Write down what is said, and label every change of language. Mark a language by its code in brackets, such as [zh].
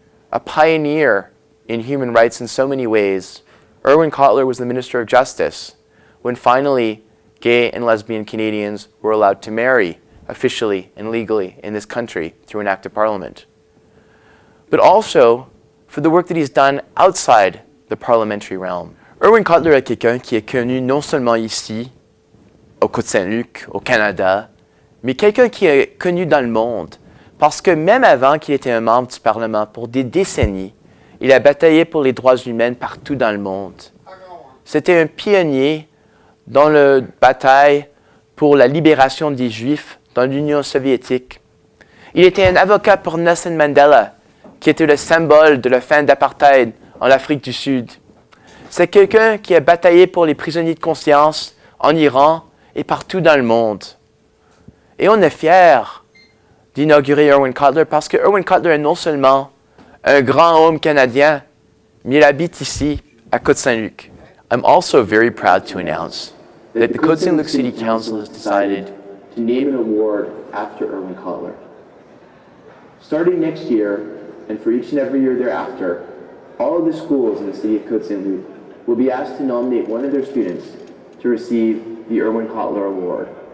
[en] A pioneer in human rights in so many ways, Irwin Cotler was the Minister of Justice when finally gay and lesbian Canadians were allowed to marry officially and legally in this country through an act of Parliament. But also for the work that he's done outside the parliamentary realm. [fr] Irwin Cotler est quelqu'un qui est connu non seulement ici, au Côte Saint-Luc, au Canada, mais quelqu'un qui est connu dans le monde, parce que même avant qu'il était un membre du Parlement pour des décennies, il a bataillé pour les droits humains partout dans le monde. C'était un pionnier dans la bataille pour la libération des Juifs dans l'Union soviétique. Il était un avocat pour Nelson Mandela, qui était le symbole de la fin d'apartheid en Afrique du Sud. C'est quelqu'un qui a bataillé pour les prisonniers de conscience en Iran et partout dans le monde. Et on est fiers d'inaugurer Irwin Cotler parce que Irwin Cotler est non seulement un grand homme canadien, mais il habite ici, à Côte Saint-Luc. [en] I'm also very proud to announce that the Côte Saint-Luc City Council has decided to name an award after Irwin Cotler. Starting next year, and for each and every year thereafter, all of the schools in the city of Côte Saint-Luc will be asked to nominate one of their students to receive the Irwin Cotler Award.